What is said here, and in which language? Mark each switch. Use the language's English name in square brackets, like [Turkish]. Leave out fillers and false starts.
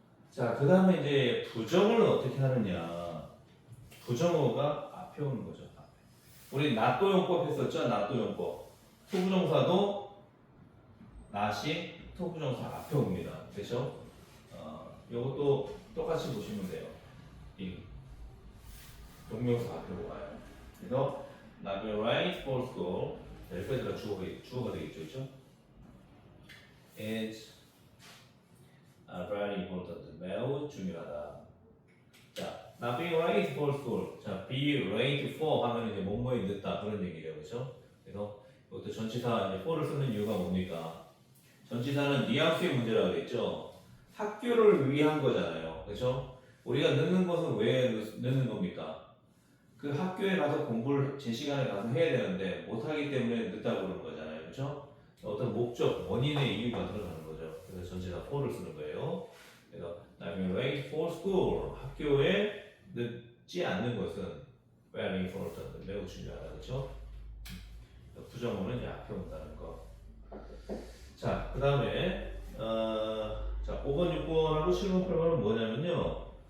[Korean] 자, 그 다음에 이제 부정을 어떻게 하느냐. 부정어가 앞에 오는 거죠. 앞에. 우리 낫도용법 했었죠? 낫도용법. 투부정사도 낫이 투부정사 앞에 옵니다. 그렇죠? 이것도 똑같이 보시면 돼요. 이 동명사 앞에 와요. 그래서 [English] not be right for school. [Korean] 여기까지가 주어가 되겠죠, 그렇죠? [English] It's very important. [Korean] 매우 중요하다. 자, [English] not be late for school. [Korean] 자, [English] be late for [Korean] 하면 이제 뭐뭐에 늦다 그런 얘기죠, 그렇죠? 그래서 이것도 전치사 이제 for를 쓰는 이유가 뭡니까? 전치사는 뉘앙스의 문제라고 했죠. 학교를 위한 거잖아요, 그렇죠? 우리가 늦는 것은 왜 늦는 겁니까? 그 학교에 가서 공부를 제 시간에 가서 해야 되는데 못하기 때문에 늦다고 그러는 거잖아요, 그렇죠? 어떤 목적, 원인의 이유가 들어가는 거죠. 그래서 전치사 for를 쓰는 거예요. 그래서 [English] not be late for school. [Korean] 학교에 늦지 않는 것은 [English] very important. [Korean] 매우 중요하다, 그렇죠? 부정어는 이제 앞에 온다는 거. 자, 그 다음에 자 5번, 6번하고 7번, 8번은 뭐냐면요.